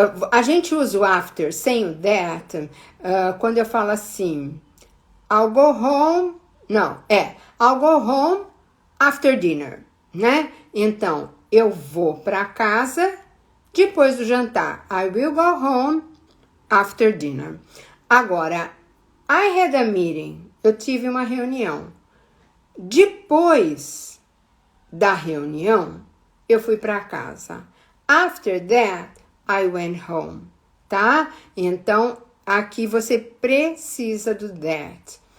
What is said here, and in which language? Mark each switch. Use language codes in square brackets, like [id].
[pt] A gente usa o after sem o that quando eu falo assim, [en] I'll go home, I'll go home after dinner, [pt] né? Então, eu vou para casa depois do jantar. [en] I will go home after dinner. [pt] Agora, [en] I had a meeting. [pt] Eu tive uma reunião. Depois da reunião, eu fui para casa. [en] After that, I went home. Tá? [pt] Então, aqui você precisa do that.